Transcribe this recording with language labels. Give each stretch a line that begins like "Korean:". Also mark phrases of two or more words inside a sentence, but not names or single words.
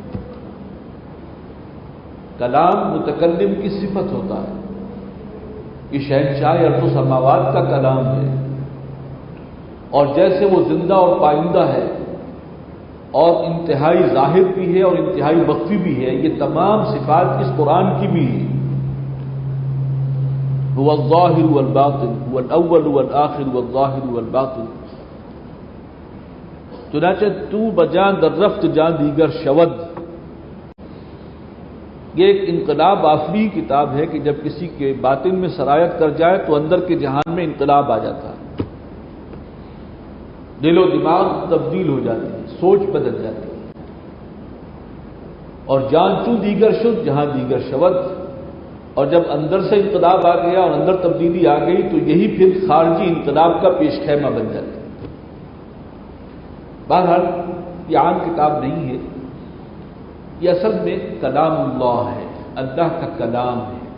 Urdu: کلام متکلم کی صفت ہوتا ہے. یہ شہنشاہ ارض و سماوات کا کلام ہے، اور جیسے وہ زندہ اور پائندہ ہے اور انتہائی ظاہر بھی ہے اور انتہائی مخفی بھی ہے، یہ تمام صفات اس قرآن کی بھی ہے.
Arabic: هو الظاہر والباطن هو الاول والآخر والظاہر والباطن.
Persian: چنانچہ تو بجان در رفت جان دیگر شود.
Urdu: یہ ایک انقلاب آفری کتاب ہے کہ جب کسی کے باطن میں سرایت کر جائے تو اندر کے جہان میں انقلاب آ جاتا ہے. دل و دماغ تبدیل ہو جاتی ہے، سوچ بدل جاتی ہے.
Persian: اور جان چو دیگر شد جہاں دیگر شود.
Urdu: اور جب اندر سے انقلاب آ گیا اور اندر تبدیلی آ گئی تو یہی پھر خارجی انقلاب کا پیش خیمہ بن جاتا ہے. بہرحال یہ عام کتاب نہیں ہے، یہ اصل میں کلام اللہ ہے، اللہ کا کلام ہے.